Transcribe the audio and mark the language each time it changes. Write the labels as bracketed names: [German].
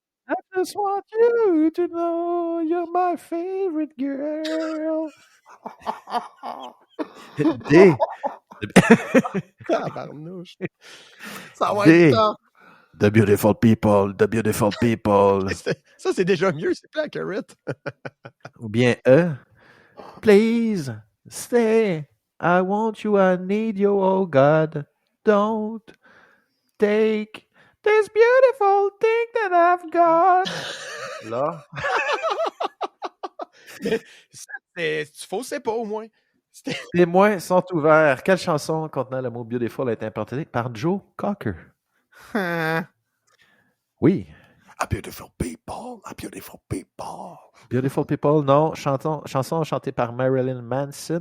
[English] I just want you to know you're my favorite girl. D. [French] Tabarnouche. Ça va être ça. [English] The beautiful people, the beautiful people. [French] Ça, c'est déjà mieux, c'est plus accurate. Ou bien E. [English] Please stay. I want you, I need you, oh God. Don't take this beautiful thing that I've got. [French] Là. Mais tu faussais pas au moins. Les témoins sont ouverts. Quelle chanson contenant le mot beautiful a été interprétée par Joe Cocker? Oui. [English] A beautiful people, a beautiful people. Beautiful people, non. [French] Chanson chantée par Marilyn Manson.